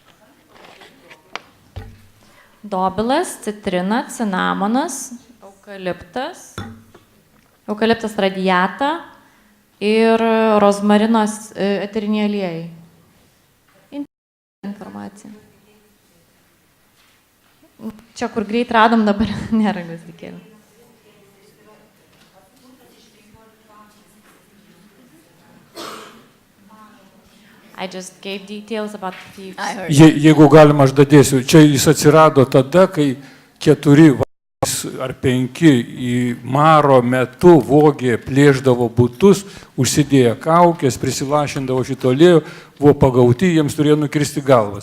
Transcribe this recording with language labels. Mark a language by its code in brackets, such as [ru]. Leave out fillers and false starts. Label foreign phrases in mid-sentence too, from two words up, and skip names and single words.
[lt] Dobilas, citrina, cinamonas, eukaliptas radiata ir rozmarinos eteriniai aliejai. Informacija. Čia, kur greit radom, dabar nėra gvazdikėlių. [en] I just gave details about the thieves. [lt] Jeigu galima, aš dadėsiu. Čia jis atsirado tada, kai 4 ar 5 į maro metu vogė, plėždavo butus, užsidėjo kaukės, prisilašindavo šito aliejų, buvo pagauti, jiems turėjo nukirsti galvas.